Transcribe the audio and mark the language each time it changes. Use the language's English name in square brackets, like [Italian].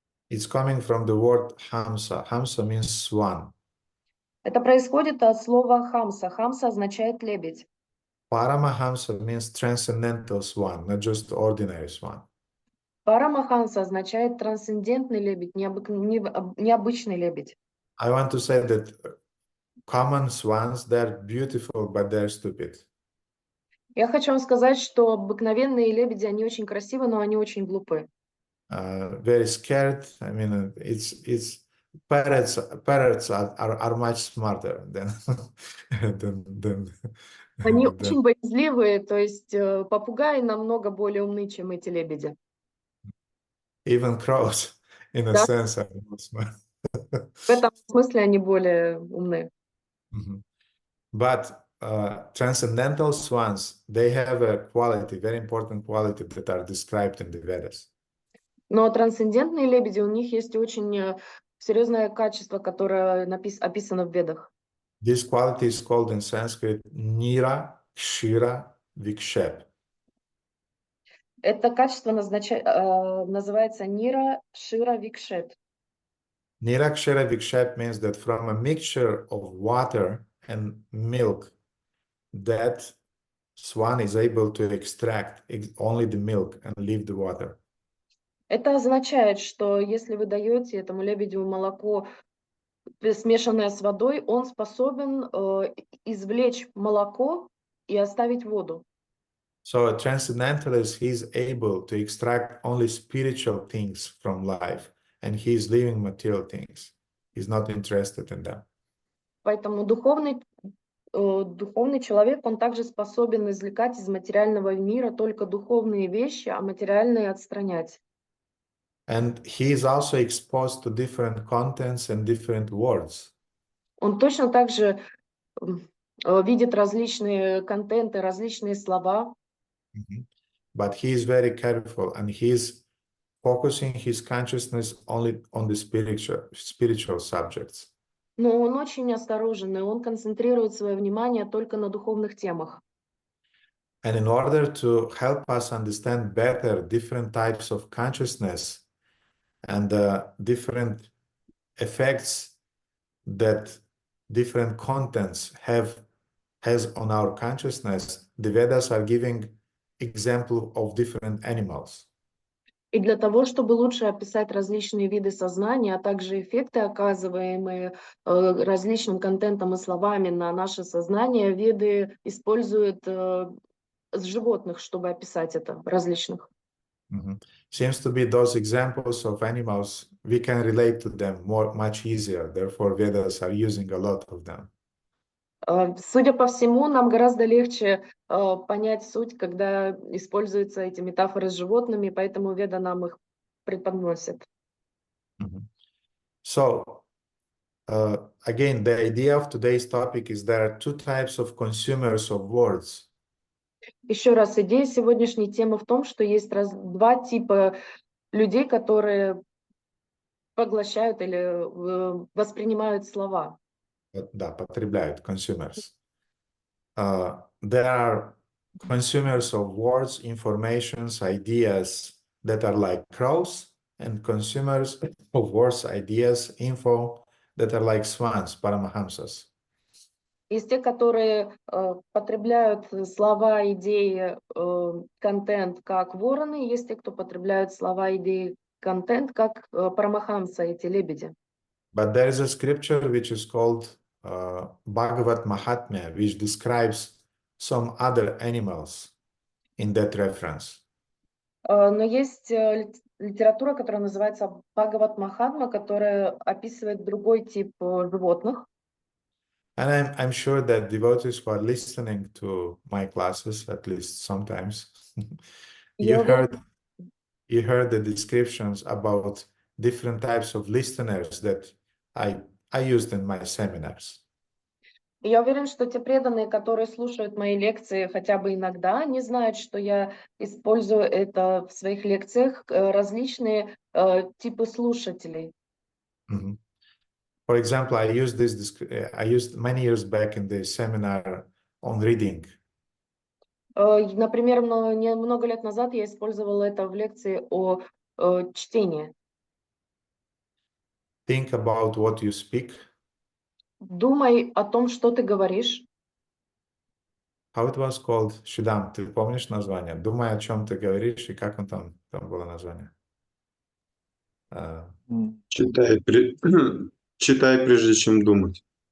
[English] It's coming from the word Hamsa. Hamsa means swan. [Russian] Это происходит от слова хамса. Хамса означает лебедь. [English] Paramahamsa means transcendental swan, not just ordinary swan. [Russian] Парамахамса означает трансцендентный лебедь, необычный лебедь. [English] I want to say that common swans, they're beautiful, but they're stupid. [Russian] Я хочу вам сказать, что обыкновенные лебеди, они очень красивы, но они очень глупы. [English] Very scared. I mean, it's parrots. Parrots are much smarter than [Russian] Они [English] than [Russian] очень боязливые, то есть попугаи намного более умны, чем эти лебеди. [English] even crows, in a [Russian] Да, [English] sense, are more smart. [Russian] в этом смысле они более умны. [English] But transcendental swans, they have a quality, very important quality that are described in the Vedas. [Russian] Но трансцендентные лебеди, у них есть очень серьезное качество, которое описано в Ведах. [English] This quality is called in Sanskrit Nira Kshira Vikshep. [Russian] Это качество называется Нира Шира Викшет. [English] Nira Kshira Vikshep means that from a mixture of water and milk, that swan is able to extract only the milk and leave the water. [Russian] Это означает, что если вы даете этому лебедю молоко, смешанное с водой, он способен извлечь молоко и оставить воду. [English] So a transcendentalist, he's able to extract only spiritual things from life, and he's leaving material things. He's not interested in them. [Russian] Поэтому духовный человек, он также способен извлекать из материального мира только духовные вещи, а материальные отстранять. [English] And he is also exposed to different contents and different words. [Russian] Он точно так же видит различные контенты, различные слова. [English] But he is very careful, and he is focusing his consciousness only on the spiritual subjects. [Russian] Но он очень осторожен, и он концентрирует свое внимание только на духовных темах. [English] And in order to help us understand better different types of consciousness and the different effects that different contents has on our consciousness, the Vedas are giving example of different animals. [Russian] И для того, чтобы лучше описать различные виды сознания, а также эффекты, оказываемые различным контентом и словами на наше сознание, веды используют животных, чтобы описать это, различных. [English] Seems to be those examples of animals, we can relate to them much easier. Therefore, Vedas are using a lot of them. [Russian] Судя по всему, нам гораздо легче понять суть, когда используются эти метафоры с животными, поэтому Веда нам их преподносит. [English] So, again, the idea of today's topic is there are two types of consumers of words. [Russian] Еще раз, идея сегодняшней темы в том, что есть два типа людей, которые поглощают или воспринимают слова. Да, потребляют, consumers. [English] There are consumers of words, informations, ideas that are like crows, and consumers of words, ideas, info that are like swans, paramahamsas. [Russian] Есть те, которые потребляют слова, идеи, контент как вороны, есть те, кто потребляют слова, идеи, контент как парамахамса, эти лебеди. [English] But there is a scripture which is called Bhagavat Mahatmya, which describes some other animals in that reference. [Russian] Но есть литература, которая называется Бхагават Махатма, которая описывает другой тип животных. [English] And I'm sure that devotees who are listening to my classes, at least sometimes, you heard the descriptions about different types of listeners that I used in my seminars. [Russian] Я уверен, что те преданные, которые слушают мои лекции хотя бы иногда, они знают, что я использую это в своих лекциях, различные типы слушателей. [English] For example, I used many years back in the seminar on reading. [Russian] Например, много лет назад я использовала это в лекции о чтении. [English] Think about what you speak. [Russian] Думай о том, что ты говоришь. [English] How it was called? [Russian] Shudam, ты помнишь название? Думай, о чем ты говоришь, и как он там было название? Читай, прежде чем думать.